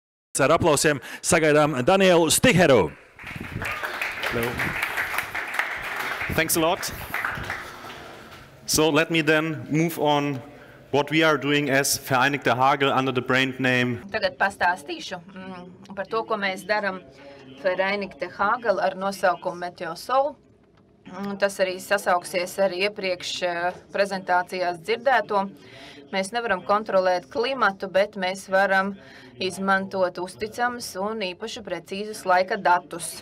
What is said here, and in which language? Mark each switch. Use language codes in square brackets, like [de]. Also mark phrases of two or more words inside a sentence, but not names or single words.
[lv] Ar aplausiem sagaidām Danielu Sticheru. [en] Hello. Thanks a lot. So let me then move on what we are doing as Vereinigte Hagel under the brand name. [lv] Tagad pastāstīšu par to, ko mēs darām Vereinigte Hagel ar nosaukumu Meteosol. Tas arī sasauksies ar iepriekš prezentācijās dzirdēto. Mēs nevaram kontrolēt klimatu, bet mēs varam izmantot uzticamus un īpaši precīzus laika datus.